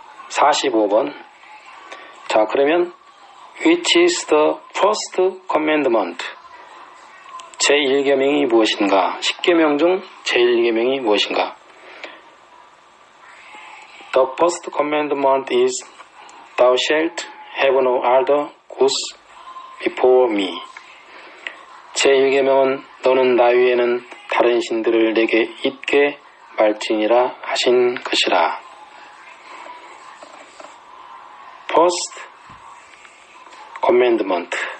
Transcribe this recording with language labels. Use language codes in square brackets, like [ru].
[en] 45번 [ko] 자 그러면 [en] Which is the first commandment? [ko] 제1계명이 무엇인가? 10계명 중 제1계명이 무엇인가? [en] The first commandment is Thou shalt have no other gods before me. [ko] 제1계명은 너는 나 위에는 다른 신들을 내게 잊게 말지니라 하신 것이라. [en] First commandment.